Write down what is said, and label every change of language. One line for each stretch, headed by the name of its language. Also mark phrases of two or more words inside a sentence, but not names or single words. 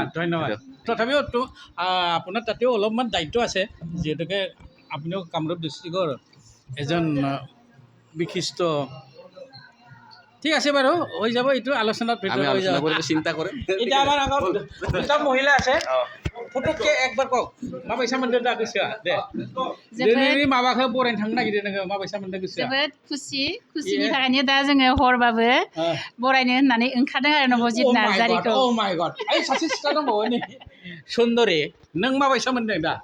Assamese: ধন্যবাদ তথাপিও আপোনাৰ তাতেও অলপমান দায়িত্ব আছে যিহেতুকে আপুনিও কামৰূপ ডিষ্ট্ৰিক্টৰ এজন বিশিষ্ট ঠিক আছে বাৰু হৈ যাব এইটো আলোচনাত আমি ভিতৰত হৈ আলোচনা যাব কৰি চিন্তা কৰিম এতিয়া আমাৰ আগত দুটা মহিলা আছে
Bodo: फटकके एकबार कौ माबायसा मोनदों दा गोसोआ दे दिनैनि माबाखौ बरायनो थांनो नागिरदों नोङो माबायसा मोनदों गोसोआ जोबोद खुसिनि थाखायनो दा जोङो हरबाबो बरायनो होननानै ओंखारदों आरो नबजित नार्जारिखौ
English: oh my god
Bodo: ओइ सासे सिख्ला दंबावो नै सुन्दरि नों माबायसा मोनदों दा